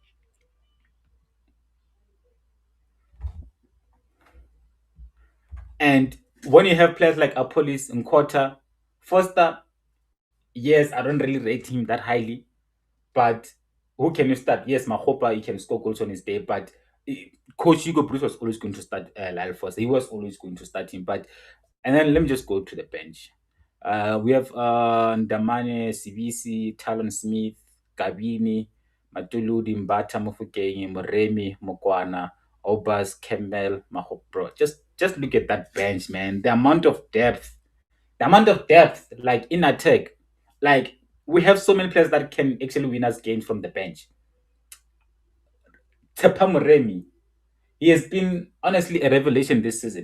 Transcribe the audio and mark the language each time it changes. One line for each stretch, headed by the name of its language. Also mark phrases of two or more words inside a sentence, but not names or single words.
English: And when you have players like Apolis and Quarter, Foster, yes, I don't really rate him that highly, but who can you start? Yes, Mahopa, he can score goals on his day, but Coach Hugo Bruce was always going to start Lyle Foster. He was always going to start him. But and then let me just go to the bench. We have Ndamane, Sibisi, Talon Smith, Gabini, Matuludi, Mbata, Mofokeng, Moremi, Mokwana, Obas, Campbell, Mahopro. Just look at that bench, man. The amount of depth, like in attack, like we have so many players that can actually win us games from the bench. Tepa Moremi, he has been honestly a revelation this season.